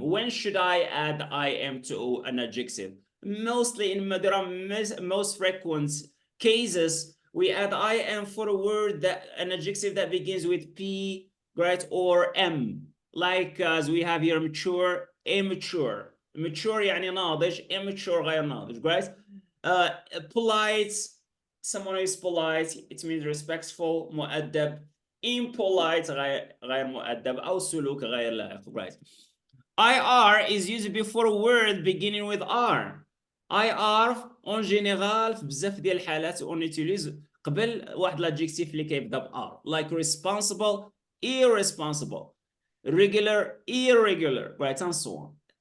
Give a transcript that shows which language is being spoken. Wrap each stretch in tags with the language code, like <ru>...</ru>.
<en>When should I add I am to an adjective? Mostly there are most frequent cases we add I am for a word, that an adjective that begins with P, right, or M, like as we have here mature, immature.</en> <ar>Mature يعني ناضج, immature غير ناضج,</ar> <en>right? Polite, someone who is polite, it means respectful, مؤدب. Impolite,</en> <ar>غير مؤدب أو سلوك غير لائق, right?</ar> <en>IR is used before a word beginning with R.</en> <fr>IR en général</fr> <ar>في بزاف ديال الحالات</ar> <fr>on utilise</fr> <ar>قبل واحد l'adjectif اللي كيبدا ب R,</ar> <en>like responsible, irresponsible, regular, irregular, right, and so on.</en>